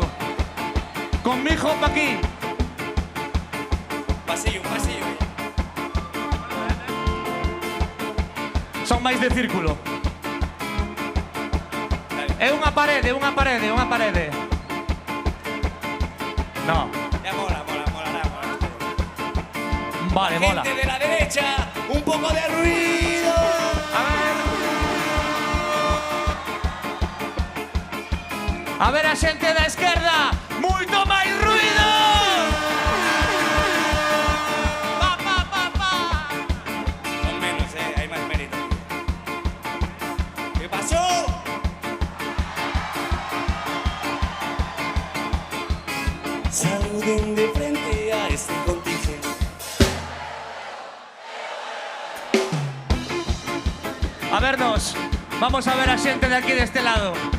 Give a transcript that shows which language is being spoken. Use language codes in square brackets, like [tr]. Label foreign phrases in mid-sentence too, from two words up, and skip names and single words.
[es] Conmigo pa aquí. Pasillo, pasillo. [gl] Son máis de círculo. É unha parede, unha parede, unha parede. [es] No. Ya mola, mola, mola. Vale, mola. Gente de la derecha, un poco de ruido. [gl] A ver a xente da esquerda, moito máis ruido. Pa, pa, pa, pa. [es] Con menos, hay más mérito. ¿Qué pasó? Saluden de frente a este contingente. [gl] A vernos, vamos a ver a xente de aquí deste lado.